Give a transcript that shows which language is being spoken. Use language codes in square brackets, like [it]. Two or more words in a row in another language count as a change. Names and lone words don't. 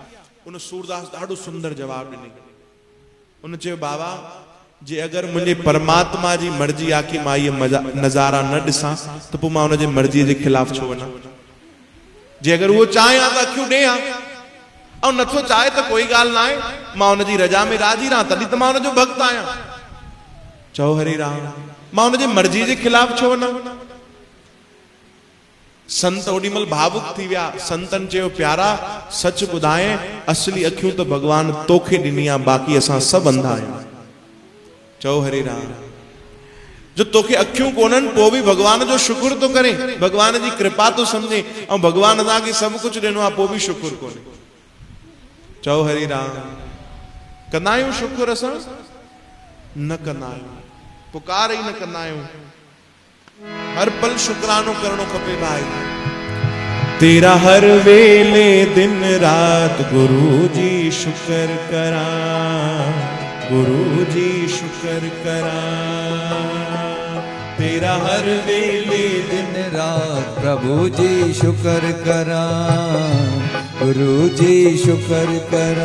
[sd] उन सूरदास ॾाढो सुंदर जवाबु ॾिनई। उन चयो बाबा जे अगरि मुंहिंजे परमात्मा जी मर्ज़ी आहे कि मां इहे नज़ारा न ॾिसां त पोइ मां हुनजे मर्ज़ीअ जे ख़िलाफ़ छो वञा? जे अगरि उहो चाहे हा त अखियूं ॾियां, ऐं नथो चाहे त कोई ॻाल्हि न आहे, मां हुनजी रजा में राज़ी रहां, तॾहिं त मां हुनजो भक्त आहियां। चओ हरि राम, मां हुनजी मर्ज़ी जे ख़िलाफ़ छो वञा? संत ओॾीमहिल भावुक थी विया। संतन चयो प्यारा सच ॿुधाए, असली अखियूं त भॻवान तोखे ॾिनी आहे, बाक़ी असां सभु अंधा आहियूं। चओ हरि राम। जो तोखे अखियूं कोन्हनि पोइ बि भॻवान जो शुक्र तो करे, भॻवान जी कृपा तो सम्झे, ऐं भॻवान असांखे सभु कुझु ॾिनो आहे पोइ बि शुक्र कोन्हे। चओ हरि राम। कंदा आहियूं शुक्र? असां न कंदा आहियूं, पुकार ई न कंदा आहियूं। हर पल शुक्रानो करणो खपे भाई। [pa] ਤੇਰਾ ਹਰ ਵੇਲੇ ਦਿਨ ਰਾਤ ਗੁਰੂ ਜੀ ਸ਼ੁਕਰ ਕਰਾ, ਗੁਰੂ ਜੀ ਸ਼ੁਕਰ ਕਰਾ। ਤੇਰਾ ਹਰ ਵੇਲੇ ਦਿਨ ਰਾਤ ਪ੍ਰਭੂ ਜੀ ਸ਼ੁਕਰ ਕਰਾ, ਗੁਰੂ ਜੀ ਸ਼ੁਕਰ ਕਰਾ।